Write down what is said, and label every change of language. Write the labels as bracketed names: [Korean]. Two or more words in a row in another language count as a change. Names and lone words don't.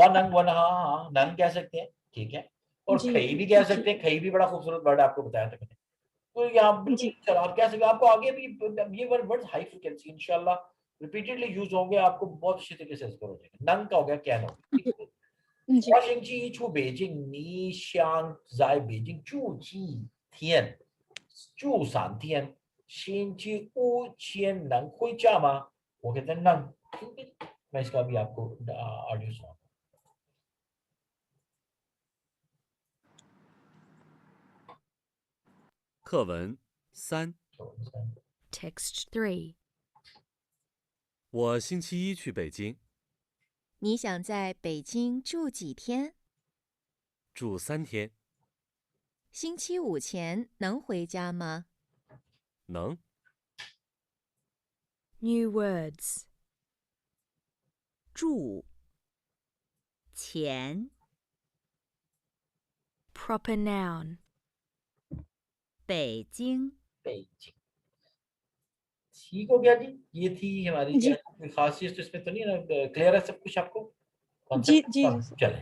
[Hindi] वन अंग वन, हाँ हाँ नंग कह सकते हैं, ठीक है। और जी खई भी कह जी सकते हैं, खई भी बड़ा खूबसूरत वर्ड आपको बताया था मैंने। तो यहाँ बिल्कुल जी चलो आप कह सकते हैं, आपको आगे भी ये वर्ड [English] high frequency [Hindi] इंशाल्लाह [English] repeatedly use [Hindi] होंगे, आपको बहुत अच्छी तरीके से हो जाएगा। नंग का हो गया, कैन हो गया, ठीक है। जी [Chinese] 我星期一出北京，你想在北京住几天？住3天。星期五前能回家吗？ [Hindi] 我 कहते हैं नंग, ठीक है। मैं इसका भी आपको ऑडियो सुना। [Chinese] 课文3， [English] Text 3. [Chinese] 我星期一去北京，你想在北京住几天？住3天，星期五前能回家吗？能 [English] New words. [Chinese] 住钱 [English] Proper noun. [Chinese] 北京 [Hindi] 北京 ठीक हो गया जी। ये थी हमारी क्या जी कोई खास चीज तो इसमें तो नहीं ना, क्लियर है सब कुछ आपको जी कॉन्सेप्ट। जी जी चलें।